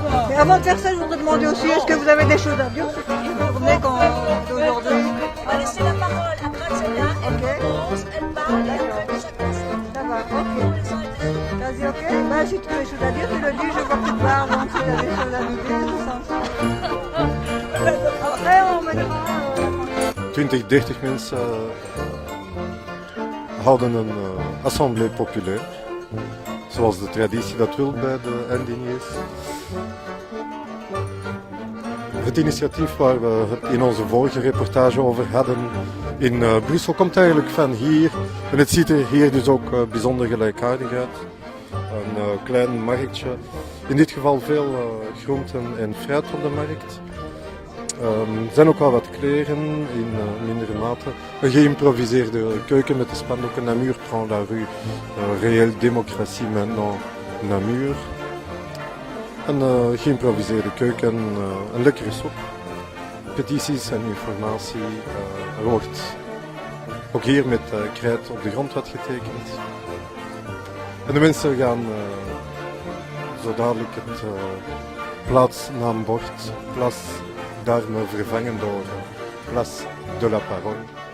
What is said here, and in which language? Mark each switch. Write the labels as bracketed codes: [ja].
[fr] Et avant de faire ça, je voudrais demander aussi, est-ce que vous avez des choses à dire sur cette journée d'aujourd'hui? On va laisser la parole à Graziella, elle commence, elle parle, et après chacun son. Ça va, ok. Vas-y, ok. Bah, si tu as des choses à dire, tu le dis, je vois que tu parles, donc si tu as des choses à nous dire, tout ça. Après, on mettra... [nl] 20, 30 mensen houden een assemblée populaire, zoals de traditie dat wil bij de Indiërs. Het initiatief waar we het in onze vorige reportage over hadden in Brussel komt eigenlijk van hier. En het ziet er hier dus ook bijzonder gelijkaardig uit. Een klein marktje. In dit geval veel groenten en fruit op de markt. Er zijn ook wel wat kleren in mindere mate. Een geïmproviseerde keuken met de spandoeken [fr] Namur prend la rue. Réelle démocratie maintenant Namur. [nl] Een geïmproviseerde keuken, een lekkere soep. Petities en informatie. Er wordt ook hier met krijt op de grond wat getekend. En de mensen gaan zo dadelijk het plaatsnaambord, Place d'Armes, vervangen door Place de la Parole.